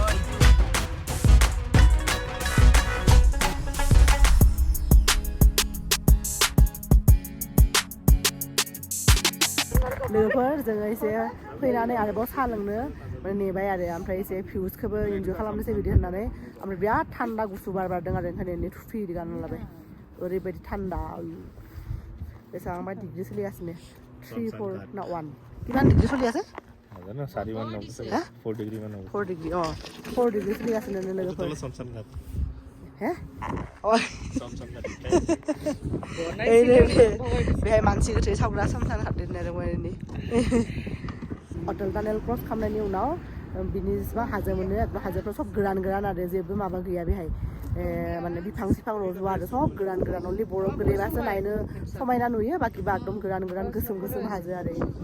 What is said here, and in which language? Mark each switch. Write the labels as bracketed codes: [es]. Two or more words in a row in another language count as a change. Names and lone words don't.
[brx] लोगोफोर जोङो एसे फैनानै आरोबाव साहा लोंनो नेबाय आरो ओमफ्राय एसे भिउसखौबो इन्जय खालामनोसै बिदि होननानै ओमफ्राय बिराद थान्दा गुसु बार बारदों आरो ओंखायनो टुपि इदि गानना लाबाय ओरैबायदि थान्दा बेसेबांबा डिग्री सोलिगासिनो 3-4 ना 1 किमान डिग्री सोलि আছে [as] নাজানো 4 মান হ'ব 4 ডিগ্ৰী মান হ'ব 4 ডিগ্ৰী 4 ডিগ্ৰী [brx] सोलिगासिनो लोगोफोर हे बेहाय मानसि गोथै सावग्रा समसान हाबदेरनाय आरो माने अटल टानेल क्रस खालामनायनि उनाव बिनि जेसेबां हाजो मोनो एकदम हाजोफ्रा सब गोरान आरो जेबो माबा गैया बेहाय माने बिफां रज'आ आरो सब गोरान अनलि बरफ गोलैबासो नायनो समायना नुयो बाखिबा एकदम गोरान गोसोम हाजो आरो